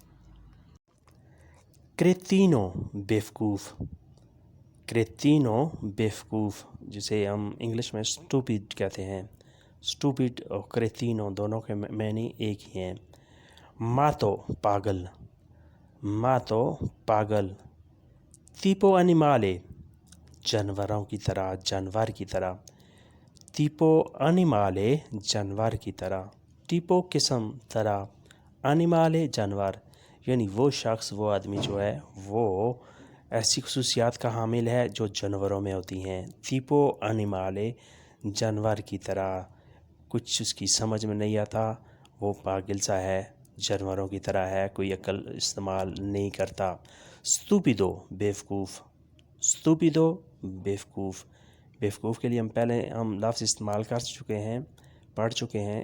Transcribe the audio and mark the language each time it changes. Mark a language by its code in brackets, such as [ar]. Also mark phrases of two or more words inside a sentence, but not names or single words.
[ur] کریتینو بے وقوف، کریتینو بے وقوف، جسے ہم انگلش میں سٹوپڈ کہتے ہیں. سٹوپڈ اور کریتینو دونوں کے معنی ایک ہی ہیں. ماتو پاگل، ماتو پاگل. [it] tipo animale [ur] جانوروں کی طرح، جانور کی طرح, [it] tipo animale [ur] جانور کی طرح، tipo قسم طرح، animale جانور. یعنی وہ شخص، وہ آدمی جو ہے وہ ایسی خصوصیات کا حامل ہے جو جانوروں میں ہوتی ہیں. [it] tipo animale [ur] جانور کی طرح، کچھ اس کی سمجھ میں نہیں آتا، وہ پاگل سا ہے، جانوروں کی طرح ہے، کوئی عقل استعمال نہیں کرتا. سٹوپیدو بے وقوف، سٹوپیدو بے وقوف، بے وقوف کے لیے ہم لفظ استعمال کر چکے ہیں، پڑھ چکے ہیں.